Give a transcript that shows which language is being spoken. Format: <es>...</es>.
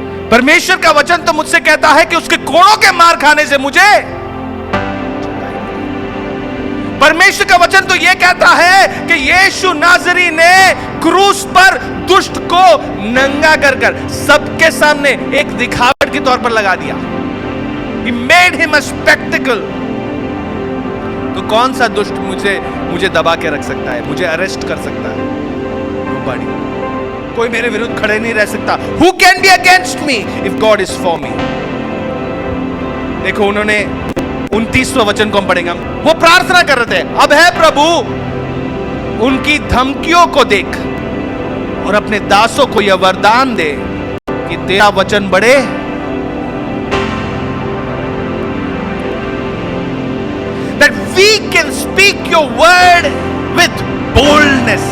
<hi>परमेश्वर का वचन तो मुझसे कहता है कि उसके कोड़ों के मार खाने से मुझे, परमेश्वर का वचन तो यह कहता है कि यीशु नाज़री ने क्रूस पर दुष्ट को नंगा कर सबके सामने एक दिखावट के तौर पर लगा दिया।</hi> <en>He made him a spectacle।</en> <hi>तो कौन सा दुष्ट मुझे दबा के रख सकता है, मुझे अरेस्ट कर सकता है? कोई मेरे विरुद्ध खड़े नहीं रह सकता।</hi> <en>Who can be against me if God is for me?</en> <hi>देखो उन्होंने 29वां वचन को हम पढ़ेंगे। वो प्रार्थना कर रहे थे, अब है प्रभु उनकी धमकियों को देख और अपने दासों को यह वरदान दे कि तेरा वचन बढ़े,</hi> <en>that we can speak your word with boldness।</en>